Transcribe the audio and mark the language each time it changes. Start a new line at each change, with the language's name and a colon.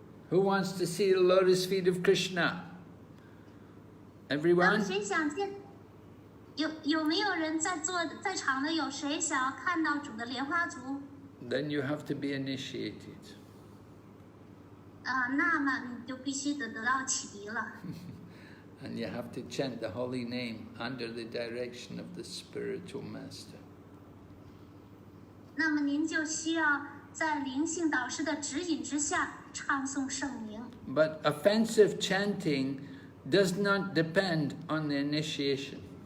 English: Who wants to see the lotus feet of Krishna? Everyone?
Chinese: 谁想见？有没有人在场的？有谁想要看到主的莲花足？
English: Then you have to be initiated.
Chinese: 那么你就必须得到启迪了。
English: And you have to chant the holy name under the direction of the spiritual master.
Chinese: 那么您就需要在灵性导师的指引之下唱诵圣名。
English: But offensive chanting does not depend on the initiation.